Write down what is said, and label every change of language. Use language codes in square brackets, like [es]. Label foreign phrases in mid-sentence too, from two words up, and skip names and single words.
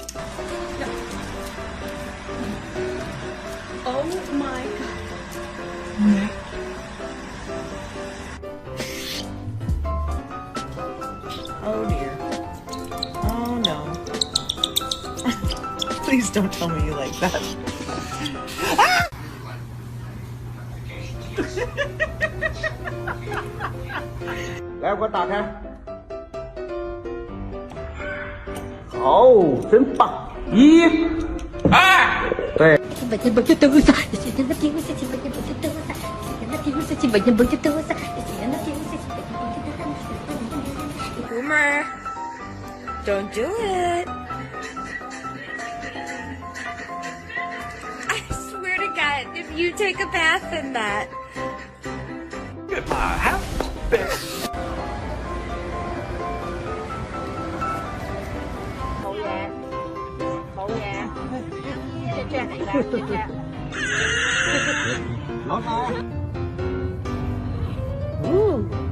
[en] Oh my god. Oh dear. Oh no. Please don't tell me you like that. [zh] Để我打开。好，真棒！一、二，对。 [ru] Сегодня будет туса. Сегодня напьемся, сегодня будет туса. Сегодня напьемся, сегодня будет туса. Сегодня напьемся, сегодня будет туса. [en] Boomer, don't do it. I swear to God, if you take a bath in that. Get my house back. Ooh.